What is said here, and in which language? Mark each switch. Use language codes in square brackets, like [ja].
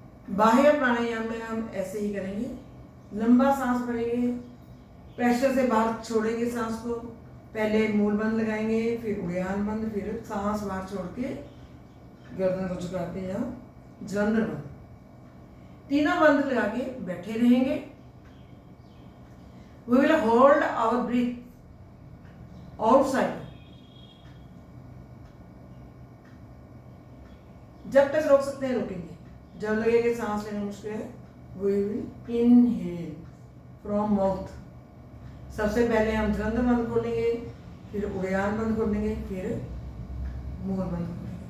[hi] बाह्य प्राणायाम में हम ऐसे ही करेंगे, लंबा सांस भरेंगे, प्रेशर से बाहर छोड़ेंगे सांस को, पहले मूल बंद लगाएंगे, फिर उड़ान बंद, फिर सांस बाहर छोड़ के गर्दन को झुकाते हैं, यहाँ जलंधर बंद। तीनों बंद लगा के बैठे रहेंगे। [en] We will hold our breath outside। [hi] जब तक रोक सकते हैं रोकेंगे, जब लगेगा सांस लेना मुश्किल है, [en] we will inhale from mouth। [hi] सबसे पहले हम जलंधर बंद खोलेंगे, फिर उड़ान बंद खोलेंगे, फिर मूल बंद खोलेंगे।